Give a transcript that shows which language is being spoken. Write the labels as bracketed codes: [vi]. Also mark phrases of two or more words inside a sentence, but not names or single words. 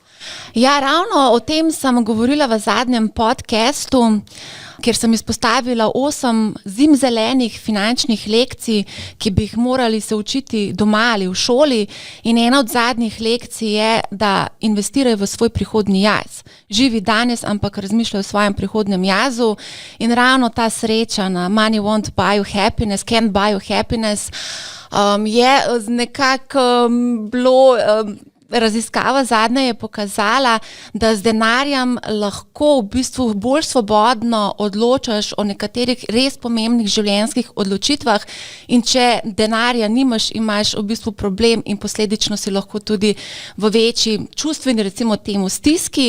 [sl] Ja, ravno o tem sem govorila v zadnjem podcastu, kjer sem izpostavila 8 zimzelenih finančnih lekcij, ki bi jih morali se učiti doma ali v šoli. In ena od zadnjih lekcij je, da investirajo v svoj prihodnji jaz. Živi danes, ampak razmišljajo o svojem prihodnem jazu. In ravno ta sreča na [en] money won't buy you happiness, can't buy you happiness, [sl] je nekako bilo... Raziskava zadnja je pokazala, da z denarjem lahko v bistvu bolj svobodno odločaš o nekaterih res pomembnih življenjskih odločitvah, in če denarja nimaš, imaš v bistvu problem in posledično si lahko tudi v večji čustveni, recimo temu, stiski.